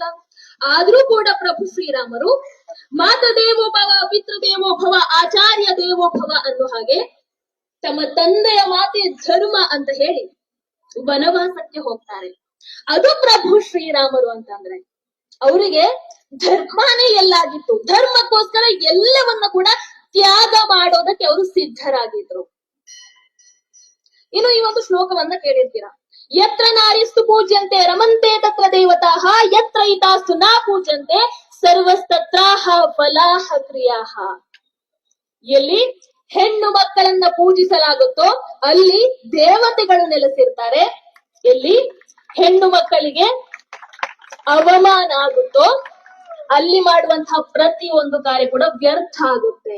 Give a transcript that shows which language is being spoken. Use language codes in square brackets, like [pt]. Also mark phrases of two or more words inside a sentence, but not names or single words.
[kn] ಆದ್ರೂ ಕೂಡ ಪ್ರಭು ಶ್ರೀರಾಮರು [sa] ಮಾತದೇವೋಭವ, ಪಿತೃದೇವೋಭವ, ಆಚಾರ್ಯ ದೇವೋಭವ [kn] ಅನ್ನೋ ಹಾಗೆ ತಮ್ಮ ತಂದೆಯ ಮಾತೆ ಧರ್ಮ ಅಂತ ಹೇಳಿ ವನವಾಸಕ್ಕೆ ಹೋಗ್ತಾರೆ. ಅದು ಪ್ರಭು ಶ್ರೀರಾಮರು ಅಂತಂದ್ರೆ ಅವರಿಗೆ ಧರ್ಮನೇ ಎಲ್ಲಾಗಿತ್ತು. ಧರ್ಮಕ್ಕೋಸ್ಕರ ಎಲ್ಲವನ್ನ ಕೂಡ ತ್ಯಾಗ ಮಾಡೋದಕ್ಕೆ ಅವರು ಸಿದ್ಧರಾಗಿದ್ರು. ಇನ್ನು ಈ ಒಂದು ಶ್ಲೋಕವನ್ನ ಕೇಳಿರ್ತೀರಾ, [sa] ಯತ್ರ ನಾರಿಸ್ತು ಪೂಜ್ಯಂತೆ ರಮಂತೆ ತತ್ರ ದೇವತಾಃ ಯತ್ರ ಇತಾಸ್ತು ನಾ ಪೂಜ್ಯಂತೆ ಸರ್ವಸ್ತತ್ರಾಹ ಫಲಾಹ ಕ್ರಿಯಾಹ. [kn] ಎಲ್ಲಿ ಹೆಣ್ಣು ಮಕ್ಕಳನ್ನ ಪೂಜಿಸಲಾಗುತ್ತೋ ಅಲ್ಲಿ ದೇವತೆಗಳು ನೆಲೆಸಿರ್ತಾರೆ. ಎಲ್ಲಿ ಹೆಣ್ಣು ಮಕ್ಕಳಿಗೆ ಅವಮಾನ ಆಗುತ್ತೋ ಅಲ್ಲಿ ಮಾಡುವಂತಹ ಪ್ರತಿಯೊಂದು ಕಾರ್ಯ ಕೂಡ ವ್ಯರ್ಥ ಆಗುತ್ತೆ.